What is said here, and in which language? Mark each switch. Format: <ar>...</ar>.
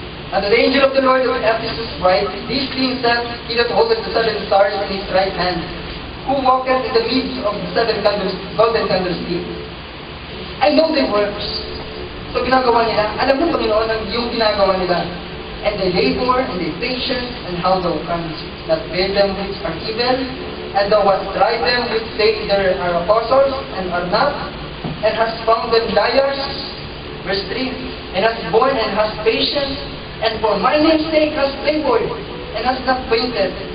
<en>And the angel of the Lord of Ephesus writes, these things saith he that holdeth the 7 stars in his right hand, who walketh in the midst of the 7 golden candlesticks. I know their works.</en> <tl>So ginagawa nila, alam ng Panginoon ang yung ginagawa nila.</tl> <en>And they labor, and they patience, and how thou canst not bear them which are evil, and thou hast tried them which say there are apostles, and are not, and hast found them liars. Verse 3, and hast borne, and hast patience, and for my name's sake hast labored, and hast not fainted.</en>